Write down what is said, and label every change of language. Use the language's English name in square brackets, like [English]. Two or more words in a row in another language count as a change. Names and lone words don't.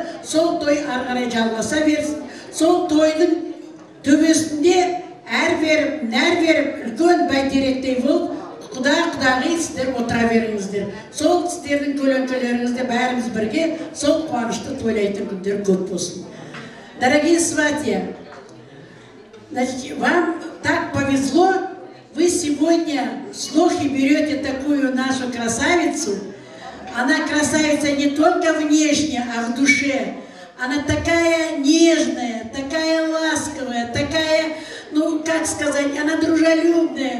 [Kazakh] Сол той ары қарай жалғаса берсін. Сол тойдың төбесінде әр беріп, нәр беріп, үлкен бәйтеректей болып, құда-құдағи сіздер отыра беріңіздер. Сол сіздердің көлеңкелеріңізде бәріміз бірге сол қуанышты тойлайтын күндер көп болсын. [Russian] Дорогие сватья, вам так повезло, вы сегодня с Лохи берете такую нашу красавицу. Она красавица не только внешне, а в душе. Она такая нежная, такая ласковая, такая, ну как сказать, она дружелюбная.